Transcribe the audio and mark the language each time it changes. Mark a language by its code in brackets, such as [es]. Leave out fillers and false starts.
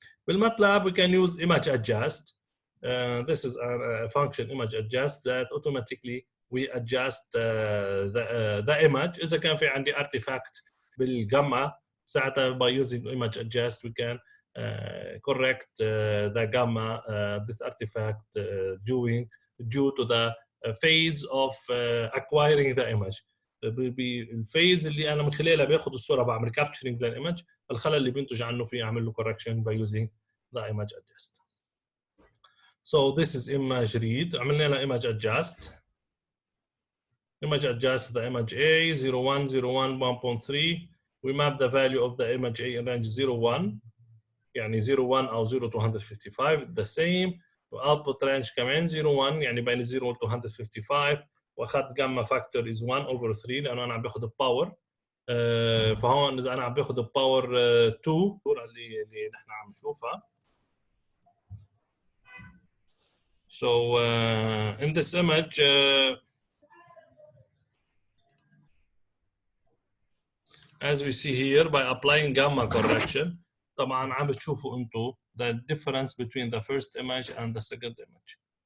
[en] بالماتلاب we can use image adjust. This is a function image adjust that automatically we adjust the image. [ar] إذا كان في عندي artifact بالجاما ساعتها [en] by using image adjust we can correct the gamma this artifact due to the phase of acquiring the image. [ar] بالفيز اللي انا من خلالها باخذ الصوره بعمل capturing للايمج، الخلل اللي بينتج عنه في اعمل له correction [en] by using the image adjust. So this is image read. [ar] عملنا لها [en] image adjust. Image adjust the image A 01 01 1.3. We map the value of the image A in range 01 يعني 01 أو 0 to 155 the same. output range كمان 01 يعني بين 0 to 155 واخذت gamma factor is 1 over 3 [ar] لأنه أنا عم باخذ الباور. فهون إذا أنا عم باخذ الباور 2 اللي نحن عم نشوفها. [en] So in this image as we see here by applying gamma correction [ar] طبعا عم بتشوفوا انتم [en] the difference between the first image and the second image.